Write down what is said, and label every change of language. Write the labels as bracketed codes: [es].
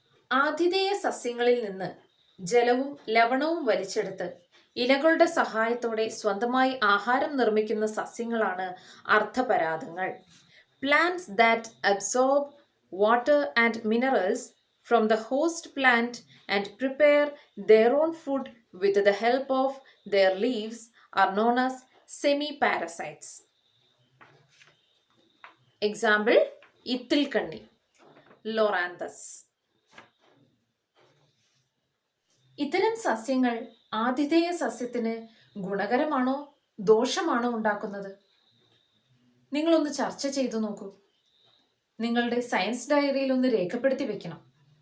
[ml] ആതിഥേയ സസ്യങ്ങളിൽ നിന്ന് ജലവും ലവണവും വലിച്ചെടുത്ത് ഇലകളുടെ സഹായത്തോടെ സ്വന്തമായി ആഹാരം നിർമ്മിക്കുന്ന സസ്യങ്ങളാണ് അർദ്ധപരാദങ്ങൾ. [en] Plants that absorb water and minerals from the host plant and prepare their own food with the help of their leaves are known as semi-parasites. [ml] Example, ഇത്തിൽക്കണ്ണി, ലോറാന്തസ്. ഇത്തരം സസ്യങ്ങൾ ആതിഥേയ സസ്യത്തിന് ഗുണകരമാണോ ദോഷമാണോ ഉണ്ടാക്കുന്നത്? നിങ്ങളൊന്ന് ചർച്ച ചെയ്തു നോക്കൂ. നിങ്ങളുടെ സയൻസ് ഡയറിയിൽ ഒന്ന് രേഖപ്പെടുത്തി വെക്കണം.